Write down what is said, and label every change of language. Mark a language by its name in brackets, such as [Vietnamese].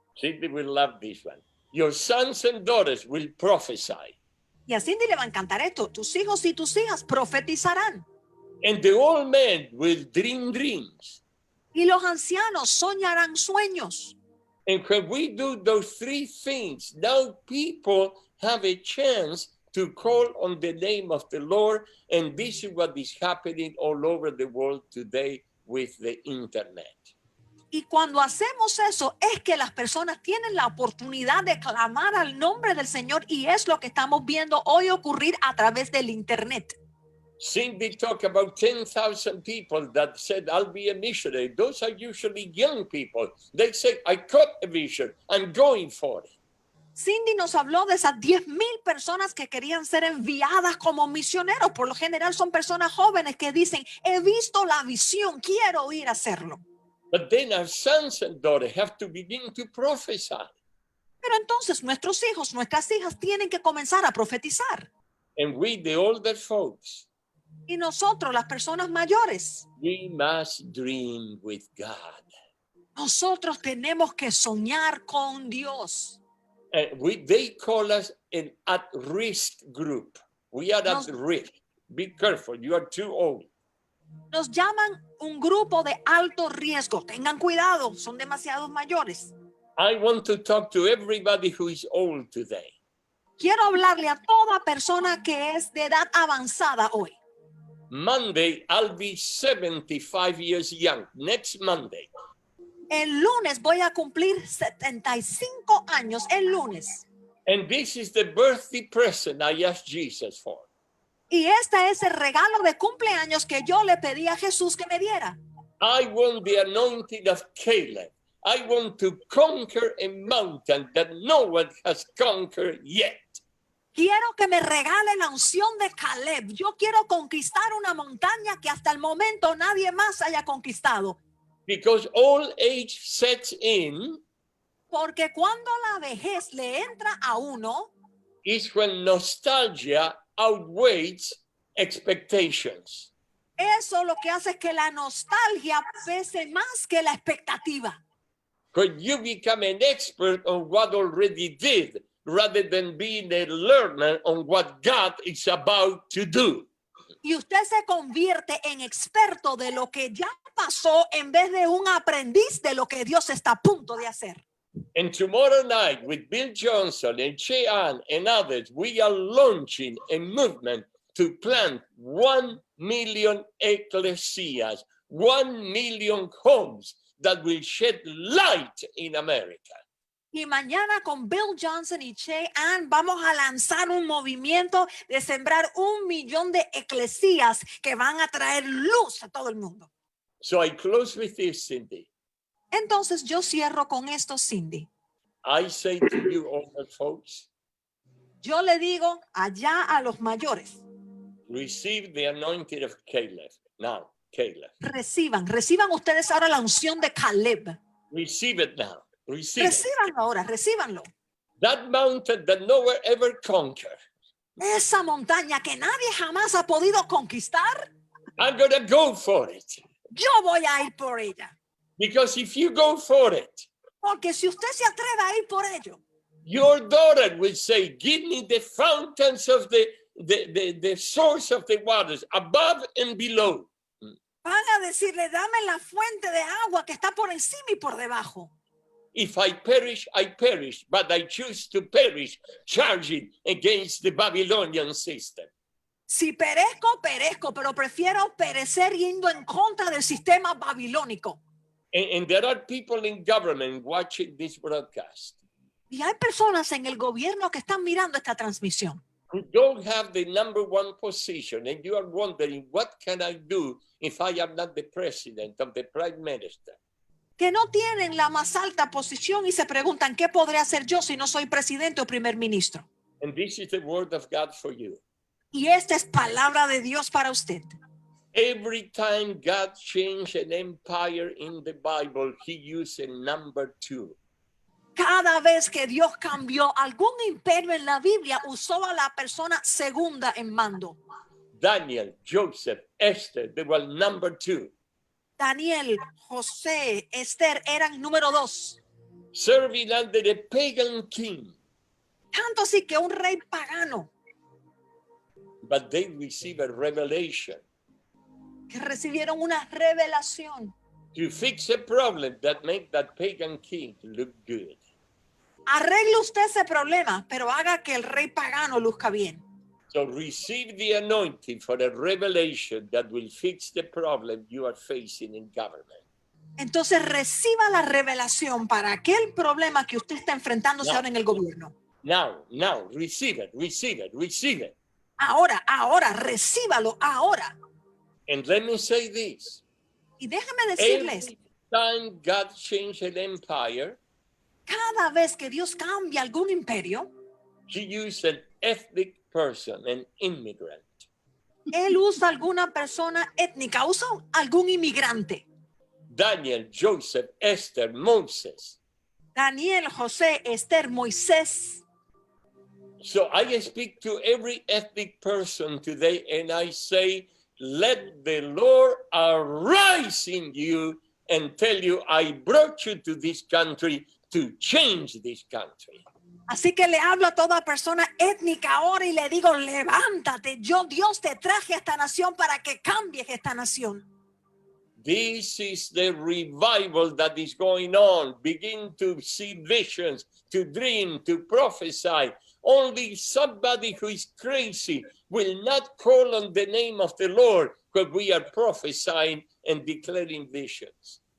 [English] Cindy will love this one. Your sons and daughters will prophesy. [Spanish] Y a Cindy le va a encantar esto. Tus hijos y tus hijas profetizarán. [English] And the old men will dream dreams. [Spanish] Y los ancianos soñarán sueños. [English] And when we do those three things, now people have a chance to call on the name of the Lord. And this is what is happening all over the world today with the internet. [Spanish] Y cuando hacemos eso, es que las personas tienen la oportunidad de clamar al nombre del Señor, y es lo que estamos viendo hoy ocurrir a través del internet. [English] Cindy talked about 10,000 people that said, I'll be a missionary. Those are usually young people. They say, I caught a vision. I'm going for it. [Spanish] Cindy nos habló de esas 10,000 personas que querían ser enviadas como misioneros. Por lo general son personas jóvenes que dicen, he visto la visión, quiero ir a hacerlo. [English] But then our sons and daughters have to begin to prophesy. [Spanish] Pero entonces nuestros hijos, nuestras hijas tienen que comenzar a profetizar. [English] And we, the older folks, [Spanish] Y nosotros, las personas mayores, [English] we must dream with God. [Spanish] nosotros tenemos que soñar con Dios. [English] They call us an at-risk group. We are at risk. Be careful, you are too old. [Spanish] Nos llaman un grupo de alto riesgo. Tengan cuidado, son demasiados mayores. [English] I want to talk to everybody who is old today. [Spanish] Quiero hablarle a toda persona que es de edad avanzada hoy. [English] Monday, I'll be 75 years young. Next Monday. [Spanish] El lunes voy a cumplir 75 años, el lunes. [English] And this is the birthday present I asked Jesus for. [Spanish] Y este es el regalo de cumpleaños que yo le pedí a Jesús que me diera. [English] I want the anointing of Caleb. I want to conquer a mountain that no one has conquered yet. [Spanish] Quiero que me regale la unción de Caleb. Yo quiero conquistar una montaña que hasta el momento nadie más haya conquistado. [English] Because old age sets in [Spanish] Porque cuando la vejez le entra a uno, [English] is when nostalgia outweighs expectations. [Spanish] eso lo que hace es que la nostalgia pese más que la expectativa. [English] When you become an expert on what already did, rather than being a learner on what God is about to do. [Spanish] Y usted se convierte en experto de lo que ya pasó en vez de un aprendiz de lo que Dios está a punto de hacer. [English] And tomorrow night with Bill Johnson and Cheyenne and others, we are launching a movement to plant 1 million ecclesias, 1 million homes that will shed light in America. [Spanish] Y mañana con Bill Johnson y Cheyenne vamos a lanzar un movimiento de sembrar 1 millón de eclesías que van a traer luz a todo el mundo. [English] So I close with this, Cindy. [Spanish] Entonces yo cierro con esto, Cindy. [English] I say to you, older folks, [Spanish] Yo le digo allá a los mayores, [English] receive the anointing of Caleb. Now, Caleb. [Spanish] reciban ustedes ahora la unción de Caleb. [English] Receive it now. Receive it. [Spanish] Recíbanlo ahora, recíbanlo. [English] That mountain that no one ever conquered. [Spanish] Esa montaña que nadie jamás ha podido conquistar, [English] I'm going to go for it. [Spanish] yo voy a ir por ella. [English] Because if you go for it, [Spanish] Porque si usted se atreve a ir por ello, [English] your daughter will say, give me the fountains of the source of the waters above and below. [Spanish] van a decirle, dame la fuente de agua que está por encima y por debajo. [English] If I perish, I perish, but I choose to perish charging against the Babylonian system. [Spanish] Si perezco, perezco, pero prefiero perecer yendo en contra del sistema babilónico. [English] And there are people in government watching this broadcast [Spanish] Y hay personas en el gobierno que están mirando esta transmisión, [English] who don't have the number one position, and you are wondering, what can I do if I am not the president of the prime minister? [Spanish] que no tienen la más alta posición y se preguntan, ¿qué podré hacer yo si no soy presidente o primer ministro? [English] And this is the word of God for you. [Spanish] Y esta es palabra de Dios para usted. [English] Every time God changed an empire in the Bible, he used a number 2. [Spanish] Cada vez que Dios cambió algún imperio en la Biblia, usó a la persona segunda en mando. [English] Daniel, Joseph, Esther, they were number 2. [Spanish] Daniel, José, Esther eran número 2. [English] Serving under a pagan king, [Spanish] Tanto así que un rey pagano [English] but they received a revelation [Spanish] que recibieron una revelación. [English] to fix a problem that made that pagan king look good. [Spanish] Arregle usted ese problema, pero haga que el rey pagano luzca bien. [English] So receive the anointing for a revelation that will fix the problem you are facing in government. [Spanish] Entonces reciba la revelación para aquel problema que usted está enfrentándose No. ahora en el gobierno. [English] Now, receive it, receive it, receive it. [Spanish] Ahora, recíbalo ahora. [English] And let me say this. [Spanish] Y déjame decirles, [English] Every time God changed an empire, [Spanish] cada vez que Dios cambia algún imperio, [English] he used an ethnic person, an immigrant. [Spanish] Él usa alguna persona étnica, usa algún inmigrante. [English] Daniel, Joseph, Esther, Moses. [Spanish] Daniel, José, Esther, Moisés. [English] So I speak to every ethnic person today and I say, let the Lord arise in you and tell you, I brought you to this country to change this country. [Spanish] Así que le hablo a toda persona étnica ahora y le digo, levántate, yo Dios te traje a esta nación para que cambies esta nación. [English] This is the revival that is going on. Begin to see visions, to dream, to prophesy. Only somebody who is crazy will not call on the name of the Lord when we are prophesying and declaring visions.